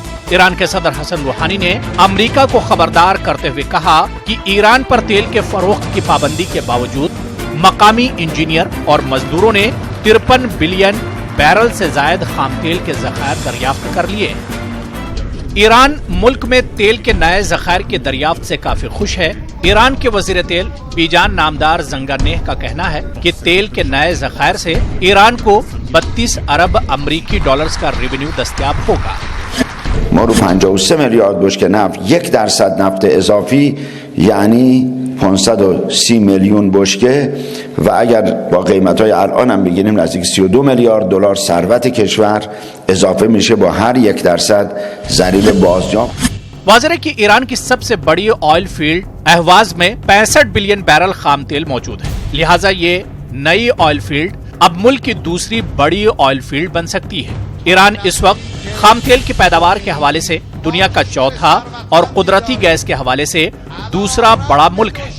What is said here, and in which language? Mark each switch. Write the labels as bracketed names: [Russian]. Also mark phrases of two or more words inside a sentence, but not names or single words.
[Urdu] ایران کے صدر حسن روحانی نے امریکہ کو خبردار کرتے ہوئے کہا کہ ایران پر تیل کے فروخت کی پابندی کے باوجود مقامی انجینئر اور مزدوروں نے 53 بلین بیرل سے زائد خام تیل کے ذخائر دریافت کر لیے. ایران ملک میں تیل کے نئے ذخائر کی دریافت سے کافی خوش ہے. ایران کے وزیر تیل بیجان نامدار زنگارنیہ کا کہنا ہے کہ تیل کے نئے ذخائر سے ایران کو 32 ارب امریکی ڈالرز کا ریونیو دستیاب ہوگا. [Persian] ما رو 53 میلیارد بشکه نفت 1% نفت اضافی یعنی 530 میلیون بشکه و اگر با قیمت‌های الان هم بگیریم نزدیک 32 میلیارد دلار ثروت کشور اضافه میشه با هر 1% ضریب بازیافت. [Urdu] واضح ہے کہ ایران کی سب سے بڑی آئل فیلڈ اہواز میں 65 بلین بیرل خام تیل موجود ہے. لہٰذا یہ نئی آئل فیلڈ اب ملک کی دوسری بڑی آئل فیلڈ بن سکتی ہے. ایران اس وقت خام تیل کی پیداوار کے حوالے سے دنیا کا چوتھا اور قدرتی گیس کے حوالے سے دوسرا بڑا ملک ہے.